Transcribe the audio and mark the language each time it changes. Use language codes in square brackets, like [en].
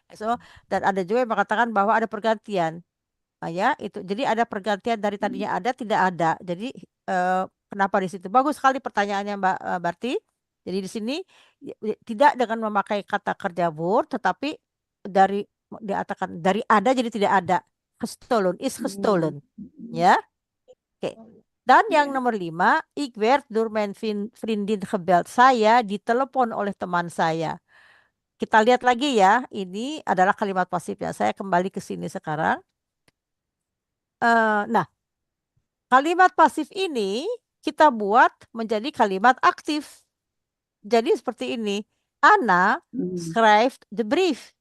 [id] so, dan ada juga yang mengatakan bahwa ada pergantian. Ya itu, jadi ada pergantian dari tadinya ada tidak ada. Jadi kenapa di situ? Bagus sekali pertanyaannya Mbak Barti. Jadi di sini tidak dengan memakai kata kerja word, tetapi dari dikatakan dari ada jadi tidak ada. [nl] Gestolen is gestolen, ya. Oke. [id] Dan yang nomor 5, [nl] ik werd door mijn vriendin gebeld. [id] Saya ditelepon oleh teman saya. Kita lihat lagi ya, ini adalah kalimat pasifnya. Saya kembali ke sini sekarang. Nah, kalimat pasif ini kita buat menjadi kalimat aktif. Jadi seperti ini. [nl] Anna schrijft de brief.